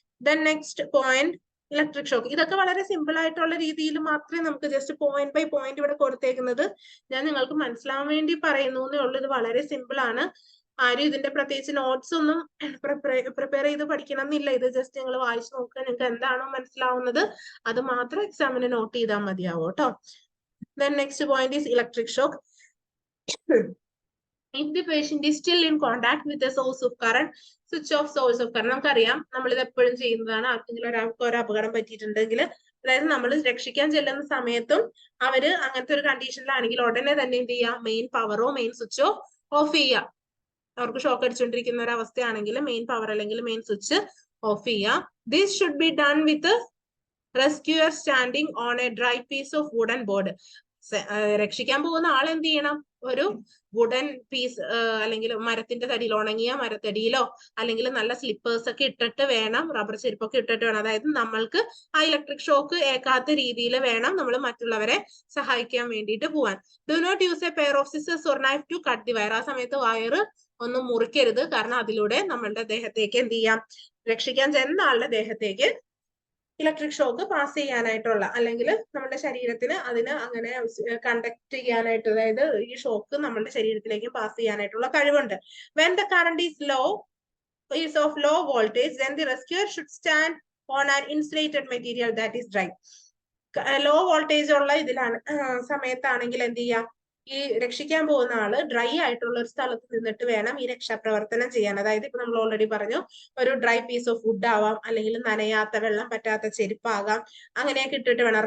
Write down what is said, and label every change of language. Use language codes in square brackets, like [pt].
[ml] Then next point electric shock. ഇതൊക്കെ വളരെ simple ആയിട്ടുള്ള രീതിയിൽ മാത്രമേ നമുക്ക് ജസ്റ്റ് പോയിന്റ് ബൈ പോയിന്റ് ഇവിടെ കൊടുത്തേക്കുന്നത് ഞാൻ നിങ്ങൾക്ക് മനസ്സിലാവാൻ വേണ്ടി പറയുന്നു എന്നേ ഉള്ളൂ. ഇത് വളരെ സിമ്പിൾ ആണ്. ആരും ഇതിന്റെ പ്രത്യേകിച്ച് നോട്ട്സ് ഒന്നും പ്രിപ്പയർ ചെയ്ത് പഠിക്കണം എന്നില്ല. ഇത് ജസ്റ്റ് നിങ്ങൾ വായിച്ചു നോക്കുക, നിങ്ങൾക്ക് എന്താണോ മനസ്സിലാവുന്നത് അത് മാത്രം എക്സാമിന് നോട്ട് ചെയ്താൽ മതിയാവും കേട്ടോ. [en] Then next point is electric shock. If the patient is still in contact with a source of current, switch off source of current. [ml] നമുക്കറിയാം നമ്മളിത് എപ്പോഴും ചെയ്യുന്നതാണ്. ആർക്കെങ്കിലും ഒരാൾക്ക് ഒരു അപകടം പറ്റിയിട്ടുണ്ടെങ്കിൽ, അതായത് നമ്മൾ രക്ഷിക്കാൻ ചെല്ലുന്ന സമയത്തും അവര് അങ്ങനത്തെ ഒരു കണ്ടീഷനിലാണെങ്കിൽ ഉടനെ തന്നെ എന്ത് ചെയ്യാം, മെയിൻ പവറോ മെയിൻ സ്വിച്ചോ ഓഫ് ചെയ്യാം. അവർക്ക് ഷോക്ക് അടിച്ചുകൊണ്ടിരിക്കുന്ന ഒരു അവസ്ഥയാണെങ്കിൽ മെയിൻ പവർ അല്ലെങ്കിൽ മെയിൻ സ്വിച്ച് ഓഫ് ചെയ്യാം. [en] This should be done with rescuer standing on a dry piece of wooden board. [ml] രക്ഷിക്കാൻ പോകുന്ന ആൾ എന്ത് ചെയ്യണം, ഒരു വുഡൻ പീസ് അല്ലെങ്കിൽ മരത്തിന്റെ തടിയിൽ, ഉണങ്ങിയ മരത്തടിയിലോ അല്ലെങ്കിൽ നല്ല സ്ലിപ്പേഴ്സ് ഒക്കെ ഇട്ടിട്ട് വേണം, റബ്ബർ ചെരുപ്പൊക്കെ ഇട്ടിട്ട് വേണം, അതായത് നമ്മൾക്ക് ആ ഇലക്ട്രിക് ഷോക്ക് ഏക്കാത്ത രീതിയിൽ വേണം നമ്മൾ മറ്റുള്ളവരെ സഹായിക്കാൻ വേണ്ടിയിട്ട് പോവാൻ. [en] Do not use a pair of scissors or knife to cut the wire. [ml] ആ സമയത്ത് വയർ ഒന്നും മുറിക്കരുത്, കാരണം അതിലൂടെ നമ്മളുടെ ദേഹത്തേക്ക് എന്ത് ചെയ്യാം, രക്ഷിക്കാൻ ചെന്ന ആളുടെ ദേഹത്തേക്ക് ഇലക്ട്രിക് ഷോക്ക് പാസ് ചെയ്യാനായിട്ടുള്ള അല്ലെങ്കിൽ നമ്മുടെ ശരീരത്തിന് അതിന് അങ്ങനെ കണ്ടക്ട് ചെയ്യാനായിട്ട്, അതായത് ഈ ഷോക്ക് നമ്മുടെ ശരീരത്തിലേക്ക് പാസ് ചെയ്യാനായിട്ടുള്ള കഴിവുണ്ട്. [en] When the current is low, is of low voltage, then the rescuer should stand on an insulated material that is dry. [ml] Low voltage ഉള്ള ഇതിലാണ് സമയത്താണെങ്കിൽ എന്ത് ചെയ്യാം, ഈ രക്ഷിക്കാൻ പോകുന്ന ആള് ഡ്രൈ ആയിട്ടുള്ള ഒരു സ്ഥലത്ത് നിന്നിട്ട് വേണം ഈ രക്ഷാപ്രവർത്തനം ചെയ്യാൻ. അതായത് ഇപ്പൊ നമ്മൾ ഓൾറെഡി പറഞ്ഞു, ഒരു ഡ്രൈ പീസ് ഓഫ് വുഡ് ആവാം, അല്ലെങ്കിൽ നനയാത്ത വെള്ളം പറ്റാത്ത ചെരുപ്പാകാം, അങ്ങനെയൊക്കെ ഇട്ടിട്ട് വേണം.